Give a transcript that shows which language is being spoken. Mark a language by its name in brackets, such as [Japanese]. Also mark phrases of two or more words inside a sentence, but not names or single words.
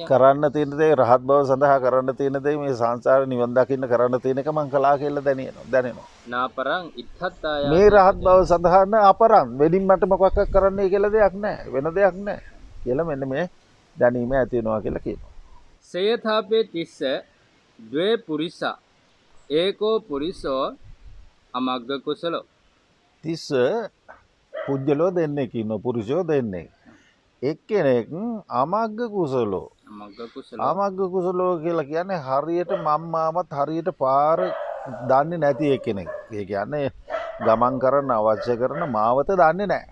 [Sinhala] කරන්න තියෙන දේ රහත් බව සඳහා කරන්න තියෙන දේ මේ සංසාර නිවන් දකින්න කරන්න තියෙන එක මං කළා කියලා දැනෙනවා. [Pali] නාපරං ඉත්තත්තාය [Sinhala] මේ රහත් බව සඳහා අපරන් වෙනින් මට මොකක් කරන්නයි කියලා දෙයක් නැහැ. වෙන දෙයක් නැහැ කියලා මෙන්න මේ දැනීම ඇති වෙනවා කියලා කියනවා. [Pali] සේයථාපේ තිස්ස ද්වේ පුරිසා ඒකෝ පුරිසෝ අමග්ග කුසලෝ [Sinhala] තිස්ස පුජ්‍යලෝ දෙන්නෙක් ඉන්නවා. පුරුෂයෝ දෙන්නෙක්. [Pali] එක්කෙනෙක් අමග්ග කුසලෝ අමග්ග කුසලෝ අමග්ග කුසලෝ [Sinhala] කියලා කියන්නේ හරියට මම්මාමත් හරියට පාර දන්නේ නැති එක්කෙනෙක්. ඒ කියන්නේ ගමන් කරන්න අවශ්‍ය කරන මාවත දන්නේ නැහැ.